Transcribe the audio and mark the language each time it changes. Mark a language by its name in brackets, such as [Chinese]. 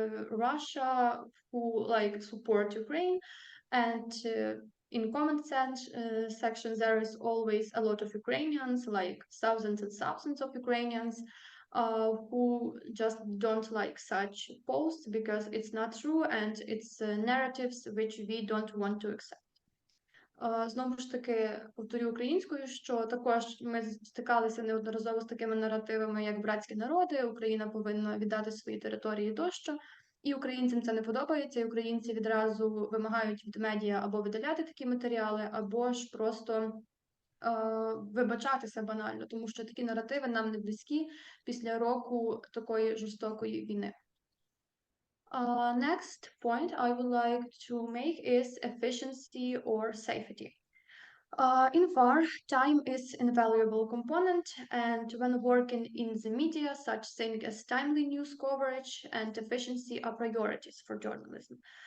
[English] Russia who like support Ukraine, and in comment section there is always a lot of Ukrainians, like thousands and thousands of Ukrainians who just don't like such posts because it's not true and it's narratives which we don't want to accept. [Ukrainian] Знову ж таки, повторю українською, що також ми стикалися неодноразово з такими наративами, як братські народи, Україна повинна віддати свої території тощо. І українцям це не подобається, і українці відразу вимагають від медіа або видаляти такі матеріали, або ж просто вибачатися банально, тому що такі наративи нам не близькі після року такої жорстокої війни. [English] Next point I would like to make is efficiency or safety. In VAR, time is an invaluable component, and when working in the media, such things as timely news coverage and efficiency are priorities for journalism.